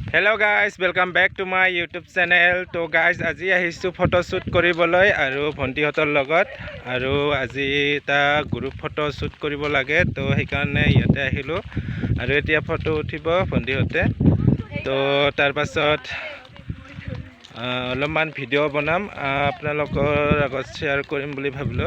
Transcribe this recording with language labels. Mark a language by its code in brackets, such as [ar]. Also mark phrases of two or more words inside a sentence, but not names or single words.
[en] Hello guys welcome back to my YouTube channel. [hi] तो गाइज आज फटोशूट [as] কৰিবলৈ আৰু ভণ্টিহঁতৰ লগত আৰু আজি এটা [en] group photo shoot [as] কৰিব লাগে। তো সেইকাৰণে ইয়াতে আহিলোঁ আৰু এতিয়া ফটো উঠিব ভণ্টিহঁতে। তো তাৰ পাছত অলপমান ভিডিঅ' বনাম, আপোনালোকৰ আগত শ্বেয়াৰ কৰিম বুলি ভাবিলোঁ।